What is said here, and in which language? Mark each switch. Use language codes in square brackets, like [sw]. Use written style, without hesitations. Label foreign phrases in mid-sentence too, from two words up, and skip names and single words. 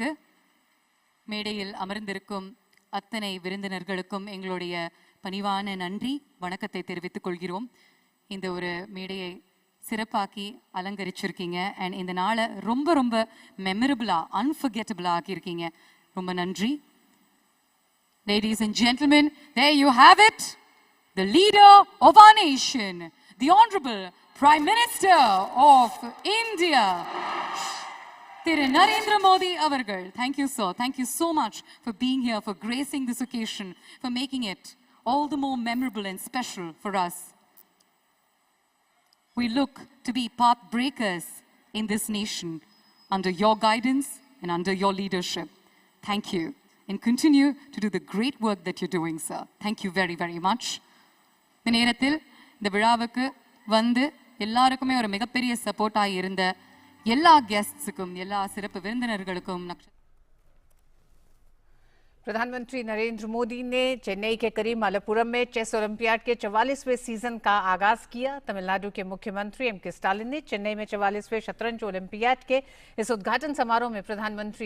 [ta] மேடையில் அமர்ந்திருக்கும் அத்தனை விருந்தினர்களுக்கும் எங்களுடைய பணிவான நன்றி வணக்கத்தை தெரிவித்துக் கொள்கிறோம். இந்த ஒரு மேடையை சிறப்பாக்கி அலங்கரிச்சிருக்கீங்க அண்ட் இந்த நாளை ரொம்ப ரொம்ப [en] memorable unforgettable [ta] ஆக்கியிருக்கீங்க. ரொம்ப நன்றி. [en] Ladies and gentlemen, there you have it. The leader of our nation, the Honorable Prime Minister of India, Thiru Narendra Modi avargal. Thank you, sir. Thank you so much for being here, for gracing this occasion, for making it all the more memorable and special for us. We look to be path breakers in this nation under your guidance and under your leadership. Thank you. And continue to do the great work that you're doing, sir. Thank you very, very much. [ta] இந்த நேரத்தில் இந்த விழாவுக்கு வந்து எல்லாருக்குமே ஒரு மிகப்பெரிய சப்போர்ட்டாக இருந்த எல்லா கெஸ்ட்ஸுக்கும் எல்லா சிறப்பு விருந்தினர்களுக்கும் [hi] प्रधानमंत्री नरेंद्र मोदी ने चेन्नई के करीब मलप्पुरम में चेस ओलंपियाड के 44वें सीजन का आगाज किया। तमिलनाडु के मुख्यमंत्री एम के स्टालिन ने चेन्नई में 44वें शतरंज ओलंपियाड के इस उद्घाटन समारोह में प्रधानमंत्री